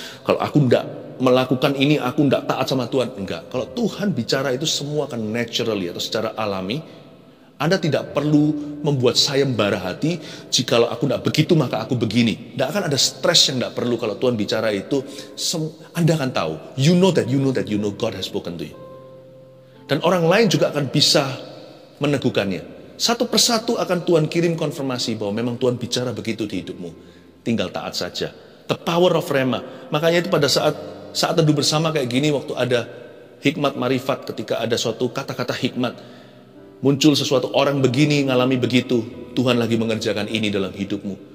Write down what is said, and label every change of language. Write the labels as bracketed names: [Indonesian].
[Indonesian] Kalau aku nggak melakukan ini, aku nggak taat sama Tuhan. Enggak. Kalau Tuhan bicara itu semua akan naturally atau secara alami. Anda tidak perlu membuat sayembara hati, jikalau aku tidak begitu maka aku begini. Tidak akan ada stres yang tidak perlu kalau Tuhan bicara itu. Anda akan tahu, [English] you know God has spoken to you. [Indonesian] Dan orang lain juga akan bisa meneguhkannya. Satu persatu akan Tuhan kirim konfirmasi bahwa memang Tuhan bicara begitu di hidupmu. Tinggal taat saja. [English] The power of rema. [Indonesian] Makanya itu pada saat teduh bersama kayak gini, waktu ada hikmat marifat, ketika ada suatu kata-kata hikmat, muncul sesuatu orang begini, ngalami begitu, Tuhan lagi mengerjakan ini dalam hidupmu.